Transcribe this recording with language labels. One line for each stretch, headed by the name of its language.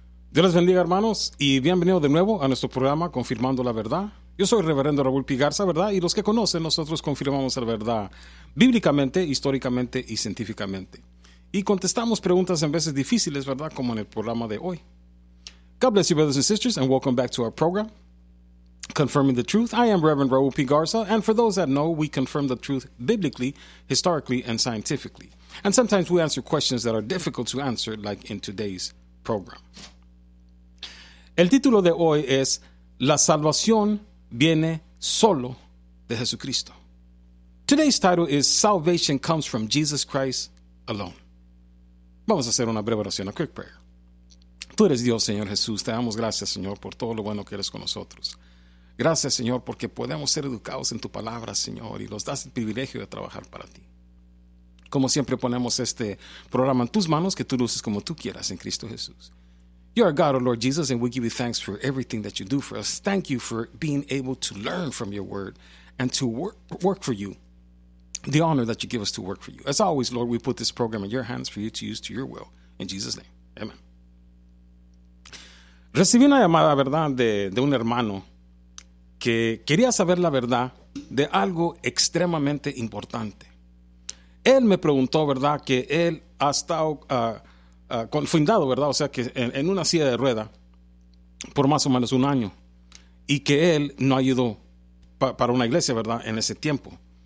Spanish: Dios les bendiga, hermanos, y bienvenido de nuevo a nuestro programa Confirmando la Verdad. Yo soy Reverendo Raúl Pigarza, ¿verdad? Y los que conocen, nosotros confirmamos la verdad bíblicamente, históricamente y científicamente. Y contestamos preguntas en veces difíciles, ¿verdad? Como en el programa de hoy.
English: God bless you, brothers and sisters, and welcome back to our program, Confirming the Truth. I am Reverend Raúl Pigarza, and for those that know, we confirm the truth biblically, historically, and scientifically. And sometimes we answer questions that are difficult to answer, like in today's program.
Spanish: El título de hoy es La Salvación Viene Solo de Jesucristo.
English: Today's title is Salvation Comes from Jesus Christ Alone.
Spanish: Vamos a hacer una breve oración,
English: a quick prayer.
Spanish: Tú eres Dios, Señor Jesús. Te damos gracias, Señor, por todo lo bueno que eres con nosotros. Gracias, Señor, porque podemos ser educados en tu palabra, Señor, y nos das el privilegio de trabajar para ti. Como siempre, ponemos este programa en tus manos, que tú luces como tú quieras en Cristo Jesús.
English: You are God, O Lord Jesus, and we give you thanks for everything that you do for us. Thank you for being able to learn from your word and to work for you, the honor that you give us to work for you. As always, Lord, we put this program in your hands for you to use to your will. In Jesus' name, amen.
Spanish: Recibí una llamada, ¿verdad?, de un hermano que quería saber la verdad de algo extremadamente importante. Él me preguntó, ¿verdad?, que él ha estado confinado, ¿verdad?, o sea, que en una silla de rueda por más o menos un año, y que él no ayudó para una iglesia, ¿verdad?, en ese tiempo.